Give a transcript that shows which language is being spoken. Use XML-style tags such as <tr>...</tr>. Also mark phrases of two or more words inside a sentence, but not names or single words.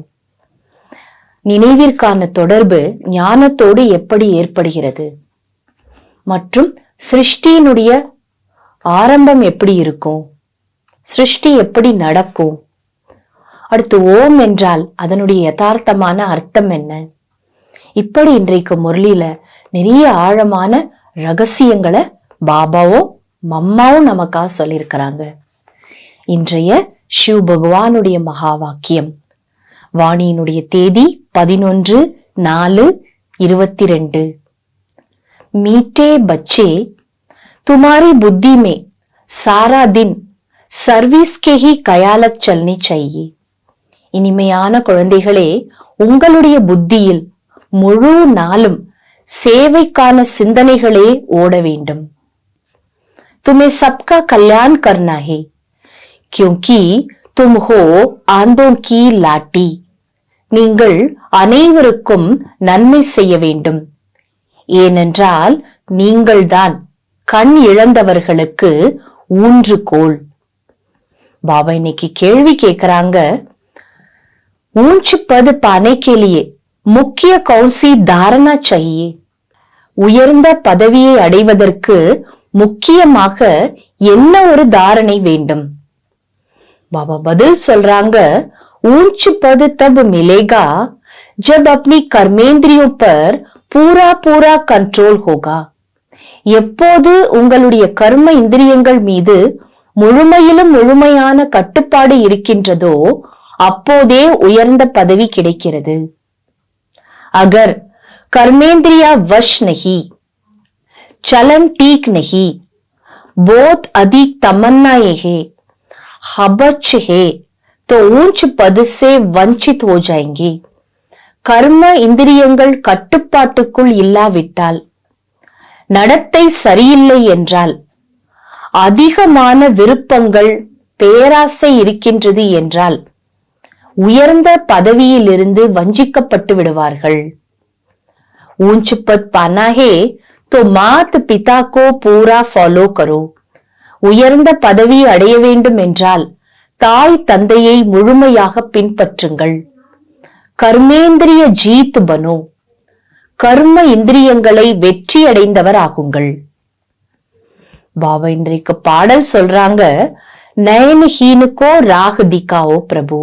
<ta>நினைவிற்கான தொடர்பு ஞானத்தோடு எப்படி ஏற்படுகிறது மற்றும் சிருஷ்டியினுடைய ஆரம்பம் எப்படி இருக்கும், சிருஷ்டி எப்படி நடக்கும், அடுத்து ஓம் என்றால் அதனுடைய யதார்த்தமான அர்த்தம் என்ன, இப்படி இன்றைக்கு முரளியில நிறைய ஆழமான ரகசியங்களை பாபாவும் மம்மாவும் நமக்காக சொல்லியிருக்கிறாங்க. இன்றைய சிவ பகவானுடைய மகா வாக்கியம், வாணியினுடைய தேதி 11/4/22.</ta> <hi>मीठे बच्चे, तुम्हारी बुद्धि में सारा दिन सर्विस के ही कयालत चलनी चाहिए.</hi> <ta>இனிமையான குழந்தைகளே, உங்களுடைய புத்தியில் முழு நாளும் சேவைக்கான சிந்தனைகளே ஓட வேண்டும்.</ta> <hi>तुम्हें सबका कल्याण करना है क्योंकि तुम हो आंधों की लाठी.</hi> <ta>நீங்கள் அனைவருக்கும் நன்மை செய்ய வேண்டும், ஏனென்றால் நீங்கள்தான் கண் இழந்தவர்களுக்கு ஊன்றுகோல். பாபா இன்னைக்கு கேள்வி கேட்கிறாங்க,</ta> <hi>ऊंच पद पाने के लिए मुख्य कौन सी धारणा चाहिए?</hi> <ta>உயர்ந்த பதவியை அடைவதற்கு முக்கியமாக என்ன ஒரு தாரணை வேண்டும்? பாபா பதில் சொல்றாங்க,</ta> <hi>ऊंच पद तब मिलेगा जब अपनी कर्मेंद्रियों पर पूरा पूरा कंट्रोल होगा.</hi> <ta>எப்போது உங்களுடைய கர்ம இந்திரியங்கள் மீது முழுமையிலும் முழுமையான கட்டுப்பாடு இருக்கின்றதோ அப்போதே உயர்ந்த பதவி கிடைக்கிறது.</ta> <hi>அகர் कर्मेंद्रिया वश नहीं, चलन ठीक नहीं, बहुत अधिक तमन्नाएं है, हबच है तो ऊंच पद से वंचित हो जाएंगे.</hi> <ta>கர்ம இந்திரியங்கள் கட்டுப்பாட்டுக்குள் இல்லாவிட்டால், நடத்தை சரியில்லை என்றால், அதிகமான விருப்பங்கள் பேராசை இருக்கின்றது என்றால் உயர்ந்த பதவியிலிருந்து வஞ்சிக்கப்பட்டு விடுவார்கள்.</ta> <hi>ऊंच पद पाना है तो मात पिता को पूरा फॉलो करो.</hi> <ta>உயர்ந்த பதவி அடைய வேண்டும் என்றால் தாய் தந்தையை முழுமையாக பின்பற்றுங்கள்.</ta> <hi>कर्मेंद्रिय जीत बनो,</hi> <ta>கர்ம இந்திரியங்களை வெற்றி அடைந்தவர் ஆகுங்கள். பாபா இன்றைக்கு பாடல் சொல்றாங்க,</ta> <hi>नयनहीनको राह दिखाओ प्रभु.</hi>